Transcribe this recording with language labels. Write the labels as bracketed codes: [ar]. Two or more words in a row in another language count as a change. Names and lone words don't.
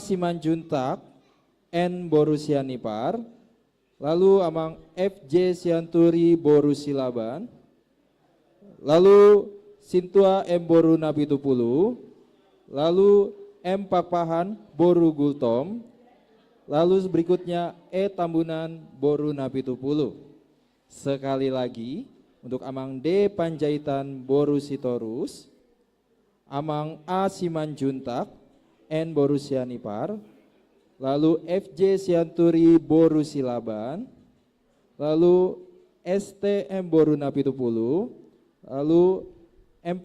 [id] Simanjuntak N. Boru Sianipar, lalu Amang F.J. Sianturi Boru Silaban, lalu Sintua M. Boru Napitupulu, lalu M. Pakpahan Boru Gultom, lalu berikutnya E. Tambunan Boru Napitupulu. Sekali lagi untuk Amang D. Panjaitan Boru Sitorus, Amang A. Simanjuntak N. Boru Sianipar, lalu F.J. Sianturi Boru Silaban, lalu S.T.M. Boru Napitupulu, lalu M.